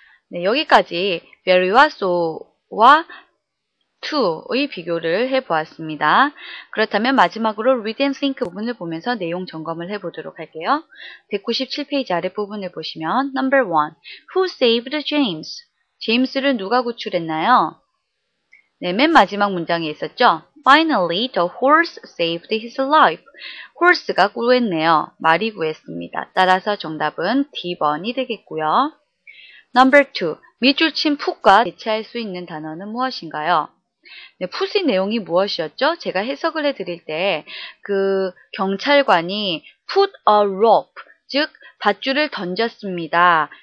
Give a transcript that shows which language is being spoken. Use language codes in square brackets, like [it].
[ko] 네, 여기까지 very와 so와 to의 비교를 해보았습니다. 그렇다면 마지막으로 [en] read and think [ko] 부분을 보면서 내용 점검을 해보도록 할게요. 197페이지 아랫부분을 보시면 [en] number 1. Who saved James? [ko] 제임스를 누가 구출했나요? 네, 맨 마지막 문장에 있었죠. [en] Finally, the horse saved his life. [ko] horse가 구했네요. 말이 구했습니다. 따라서 정답은 D번이 되겠고요. [en] Number 2. [ko] 밑줄 친 put과 대체할 수 있는 단어는 무엇인가요? 네, put의 내용이 무엇이었죠? 제가 해석을 해드릴 때 그 경찰관이 [en] put a rope, [ko] 즉 밧줄을 던졌습니다.